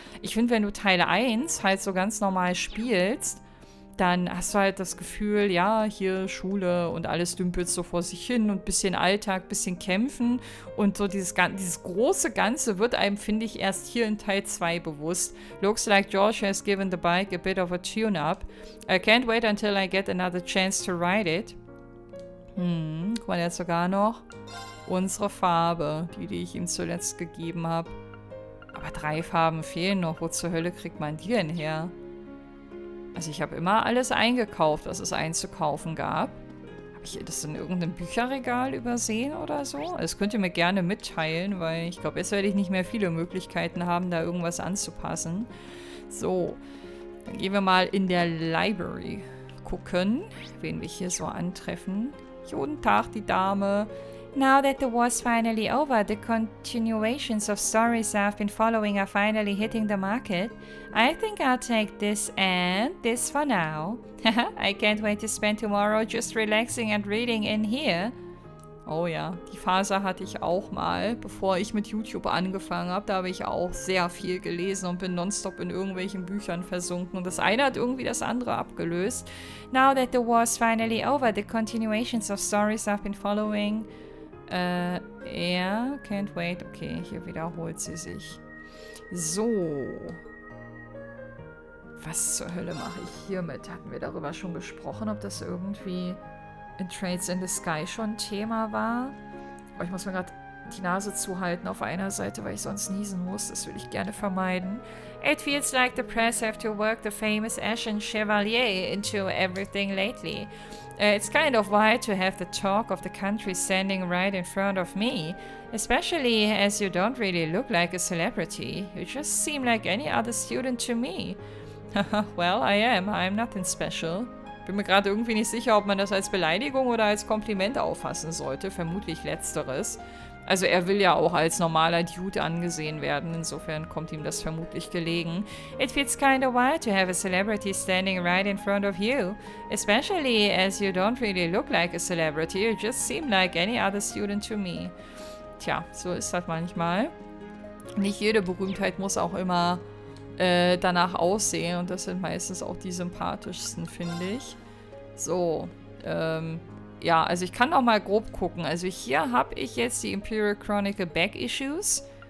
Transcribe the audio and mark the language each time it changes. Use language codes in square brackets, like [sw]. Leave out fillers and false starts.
[de] Ich finde, wenn du Teil 1 halt so ganz normal spielst, dann hast du halt das Gefühl, ja, hier Schule und alles dümpelt so vor sich hin und bisschen Alltag, bisschen Kämpfen und so dieses große Ganze wird einem, finde ich, erst hier in Teil 2 bewusst. [en] Looks like George has given the bike a bit of a tune-up. I can't wait until I get another chance to ride it. [de] Guck mal, jetzt sogar noch unsere Farbe, die ich ihm zuletzt gegeben habe. Aber 3 Farben fehlen noch. Wo zur Hölle kriegt man die denn her? Also ich habe immer alles eingekauft, was es einzukaufen gab. Habe ich das in irgendeinem Bücherregal übersehen oder so? Also das könnt ihr mir gerne mitteilen, weil ich glaube, jetzt werde ich nicht mehr viele Möglichkeiten haben, da irgendwas anzupassen. So, dann gehen wir mal in der Library gucken, wen wir hier so antreffen. Guten Tag, die Dame. [en] Now that the war's finally over, the continuations of stories I've been following are finally hitting the market. I think I'll take this and this for now. I can't wait to spend tomorrow just relaxing and reading in here. [de] Oh ja, die Phase hatte ich auch mal, bevor ich mit YouTube angefangen habe. Da habe ich auch sehr viel gelesen und bin nonstop in irgendwelchen Büchern versunken. Und das eine hat irgendwie das andere abgelöst. [en] Now that the war's finally over, the continuations of stories I've been following... ja, can't wait. [de] Okay, hier wiederholt sie sich. So. Was zur Hölle mache ich hiermit? Hatten wir darüber schon gesprochen, ob das irgendwie in Trades in the Sky schon Thema war? Aber ich muss mir gerade die Nase zuhalten auf einer Seite, weil ich sonst niesen muss. Das will ich gerne vermeiden. [en] It feels like the press have to work the famous Ashen Chevalier into everything lately. It's kind of wild to have the talk of the country standing right in front of me, especially as you don't really look like a celebrity. You just seem like any other student to me. Well, I am. I'm nothing special. [de] Bin mir gerade irgendwie nicht sicher, ob man das als Beleidigung oder als Kompliment auffassen sollte. Vermutlich Letzteres. Also er will ja auch als normaler Dude angesehen werden, insofern kommt ihm das vermutlich gelegen. [en] It feels kinda wild to have a celebrity standing right in front of you, especially as you don't really look like a celebrity, you just seem like any other student to me. [de] Tja, so ist das manchmal. Nicht jede Berühmtheit muss auch immer danach aussehen und das sind meistens auch die sympathischsten, finde ich. So, ja, also ich kann auch mal grob gucken. Also hier habe ich jetzt die Imperial Chronicle Back Issues.